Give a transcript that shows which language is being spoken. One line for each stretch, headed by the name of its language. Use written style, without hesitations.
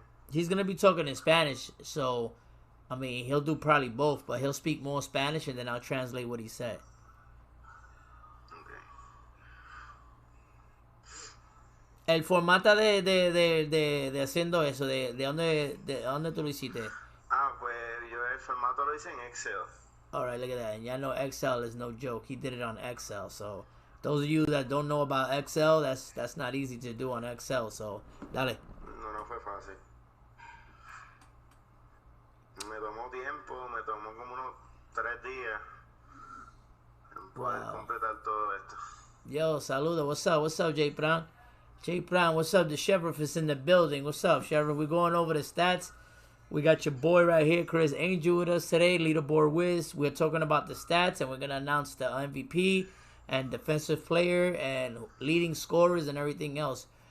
English: He's gonna be talking in Spanish, so I mean he'll do probably both, but he'll speak more Spanish and then I'll translate what he said.
Spanish: El formato de haciendo eso, de dónde tú lo hiciste. Pues yo el formato lo hice en Excel.
English: Alright, look at that. And y'all know Excel is no joke. He did it on Excel. So those of you that don't know about Excel, that's not easy to do on Excel. So
Spanish: dale. No fue fácil. Me tomó tiempo, me tomó como unos 3 días en poder completar todo esto.
English: Yo,
Spanish: saludo.
English: What's up, Jay Brown? Jay Brown, what's up? The Sheriff is in the building. What's up, Sheriff? We're going over the stats. We got your boy right here, Chris Angel, with us today, Leaderboard Wiz. We're talking about the stats, and we're going to announce the MVP and defensive player and leading scorers and everything else.